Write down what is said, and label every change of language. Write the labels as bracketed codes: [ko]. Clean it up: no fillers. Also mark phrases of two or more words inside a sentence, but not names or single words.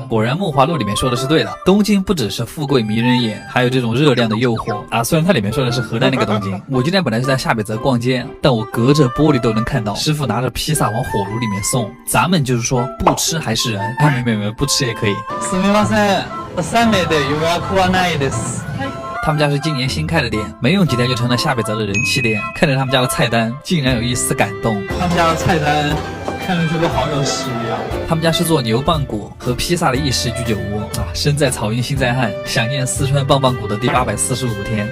[zh] 果然梦华录里面说的是对的，东京不只是富贵迷人眼，还有这种热量的诱惑啊。虽然它里面说的是河南那个东京，我今天本来是在下北泽逛街，但我隔着玻璃都能看到师傅拿着披萨往火炉里面送。咱们就是说不吃还是人，没，不吃也可以。 [ja] すみません、3名で予約はないです。 [zh] 他们家是今年新开的店，没用几天就成了下北泽的人气店。看着他们家的菜单，竟然有一丝感动。他们家的菜单看上去都好有食欲啊！他们家是做牛棒骨和披萨的意式居酒屋啊！身在草原心在汉，想念四川棒棒骨的第845天。